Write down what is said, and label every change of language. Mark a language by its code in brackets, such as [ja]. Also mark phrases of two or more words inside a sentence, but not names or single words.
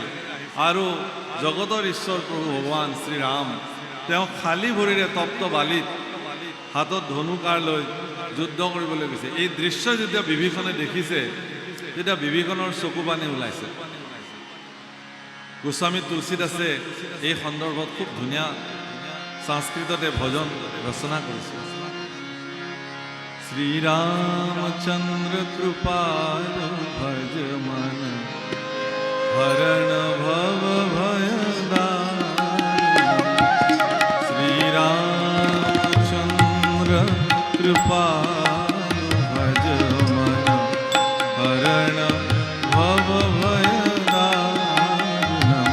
[as] আৰু জগতৰ ঈশ্বৰ প্ৰভু ভগৱান শ্ৰীৰাম তেওঁ খালী ভৰিৰে তপ্ত বালিত হাতত ধনুকাৰ লৈ যুদ্ধ কৰিবলৈ গৈছে। এই দৃশ্য যেতিয়া বিভীষণে দেখিছে, তেতিয়া বিভীষণৰ চকু পানী ওলাইছে। গোস্বামী তুলসীদাসে এই সন্দৰ্ভত খুব ধুনীয়া সংস্কৃততে ভজন ৰচনা কৰিছে। [sa] श्री रामचंद्र कृपालु भज मन हरण भव भय दारुण। श्री रामचंद्र कृपालु भज मन हरण भव भय दारुण।